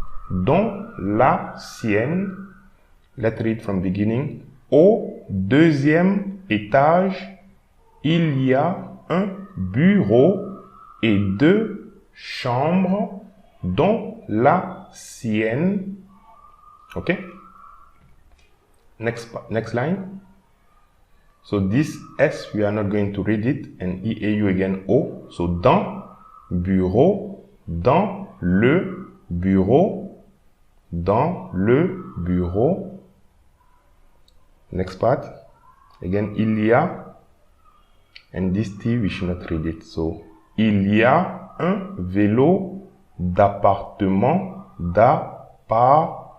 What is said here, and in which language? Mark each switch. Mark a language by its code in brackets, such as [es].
[fr] dont la sienne, [en] let's read from beginning, [fr] au deuxième étage, il y a un bureau et 2 chambres, dont la sienne. [en] Okay? Next line. So this S, we are not going to read it, and EAU again, O. [fr] So dans, bureau, dans le bureau, dans le bureau. [en] Next part. Again, [fr] il y a, [en] and this T, we should not read it. [fr] So, il y a un vélo d'appartement, d'appartement.